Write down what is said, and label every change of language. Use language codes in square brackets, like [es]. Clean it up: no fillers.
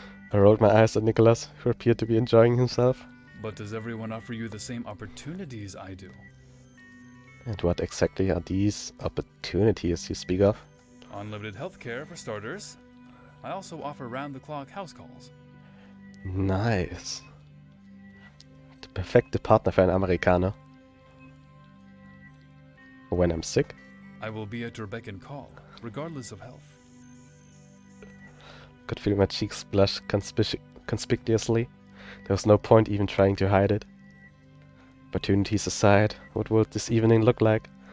[en] I rolled my eyes at Nicholas, who appeared to be enjoying himself. But does everyone offer you the same opportunities I do? And what exactly are these opportunities you speak of? Unlimited healthcare for starters. I also offer round-the-clock house calls. Nice. [de] Der perfekte Partner für einen Amerikaner. [en] When I'm sick? I will be at your beck and call, regardless of health. Could feel my cheeks blush conspicuously. There was no point even trying to hide it. Opportunities aside, what would this evening look like?